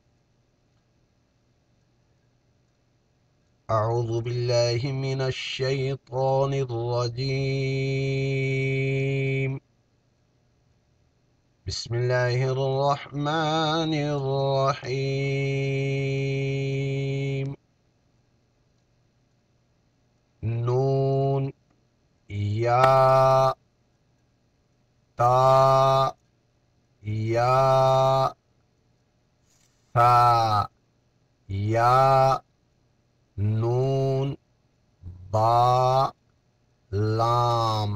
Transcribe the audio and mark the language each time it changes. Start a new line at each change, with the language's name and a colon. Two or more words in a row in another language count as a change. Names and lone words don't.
Arabic: اعوذ باللہ من الشیطان الرجیم، بسم اللہ الرحمن الرحیم۔ نون، یا، تا، یا، ثا، یا، نون، با، لام،